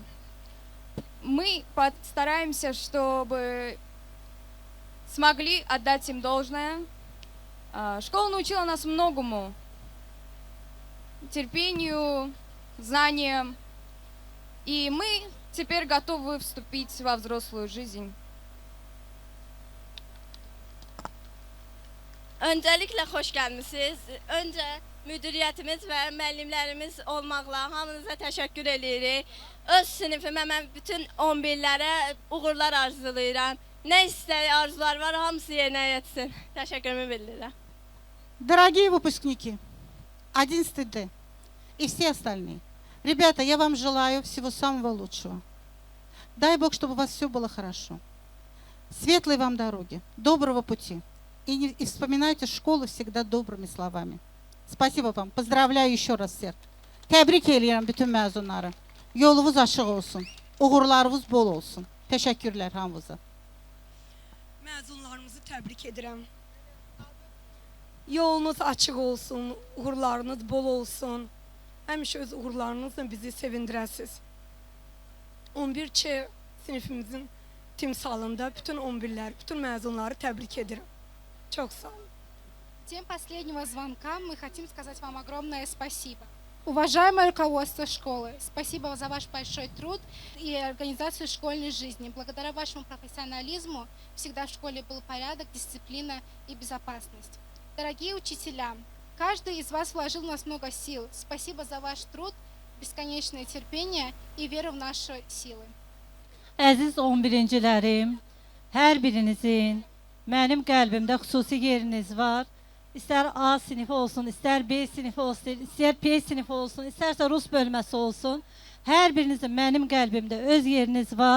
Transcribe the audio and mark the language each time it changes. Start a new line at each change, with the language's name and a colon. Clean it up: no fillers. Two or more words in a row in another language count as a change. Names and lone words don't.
Russian: Мы постараемся, чтобы смогли отдать им должное. Школа научила нас многому. Терпению, знаниям. И мы теперь готовы вступить во взрослую жизнь.
Turkish: Öncelikle hoş gelmişsiniz.
Azerbaijani: Önce müdüriyetimiz ve müəllimlərimiz olmaqla hamınıza təşəkkür edirik. Öz sinifimə mən bütün 11'lərə uğurlar arzulayıram. Ne istəyi arzular var, hamısı yerinə yetsin. Təşəkkürümü bildirirəm.
Russian: Дорогие выпускники 11 Д и все остальные, Ребята, я вам желаю всего самого лучшего. Дай Бог, чтобы у вас все было хорошо. Светлой вам дороги, доброго пути. И вспоминайте школу всегда добрыми словами. Spasiba вам. Поздравляю еще раз всех.
Azerbaijani: Təbrik edirəm bütün məzunları. Yolunuz açıq olsun. Uğurlarınız bol olsun. Təşəkkürlər hamınıza. Məzunlarımızı təbrik edirəm. Yolunuz açıq olsun, uğurlarınız bol olsun. Həmişə öz uğurlarınızla bizi sevindirəsiniz. 11C sinifimizin timsalında bütün 11'ler, bütün məzunları təbrik edirəm.
Turkish: Çok sağ olun.
Russian: В день последнего звонка мы хотим сказать вам огромное спасибо. Уважаемое руководство школы, спасибо за ваш большой труд и организацию школьной жизни. Благодаря вашему профессионализму всегда в школе был порядок, дисциплина и безопасность. Дорогие учителя, каждый из вас вложил в нас много сил. Спасибо за ваш труд, бесконечное терпение и веру в наши силы.
Azerbaijani: Əziz 11-cilərim, hər birinizin mənim qəlbimdə xüsusi yeriniz var. İstər A sinifi olsun, istər B sinifi olsun, istər P sinifi olsun, istərsə Rus bölməsi olsun. Hər birinizin mənim qəlbimdə öz yeriniz var.